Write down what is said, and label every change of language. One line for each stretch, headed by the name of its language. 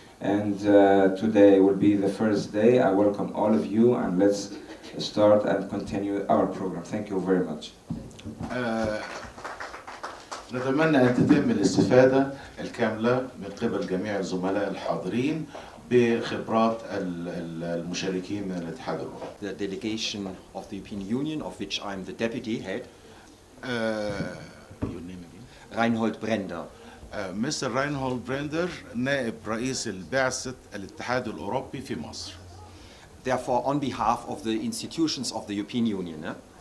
English: And today will be the first day. I welcome all of you, and let's start and continue our program. Thank you very much.
Arabic: نتمنى أن تتم الاستفادة الكاملة من قبل جميع الزملاء الحاضرين بخبرات المشاركين من الاتحاد الأوروبي.
English: The delegation of the European Union, of which I'm the deputy head, Your name again? Reinhold Brender.
Arabic: مستر راينهولد بريندر نائب رئيس البعثة الاتحاد الأوروبي في مصر.
English: Therefore, on behalf of the institutions of the European Union,